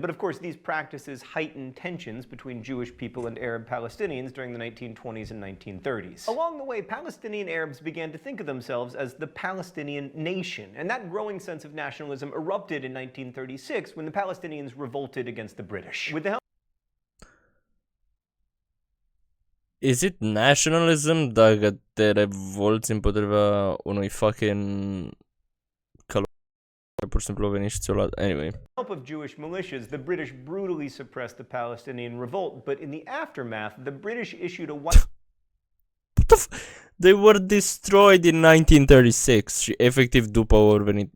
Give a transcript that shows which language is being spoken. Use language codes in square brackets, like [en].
[en] But of course, these practices heightened tensions between Jewish people and Arab Palestinians during the 1920s and 1930s. Along the way, Palestinian Arabs began to think of themselves as the Palestinian nation, and that growing sense of nationalism erupted in 1936 when the Palestinians revolted against the British. With the help Is it nationalism [ro] dacă te revolți împotriva unui fucking pur și simplu a venit și ți-o luat? [en] Anyway. Help of Jewish militias, the British brutally suppressed the Palestinian revolt, but in the aftermath, the British issued a They were destroyed in 1936 [ro] și efectiv după au venit.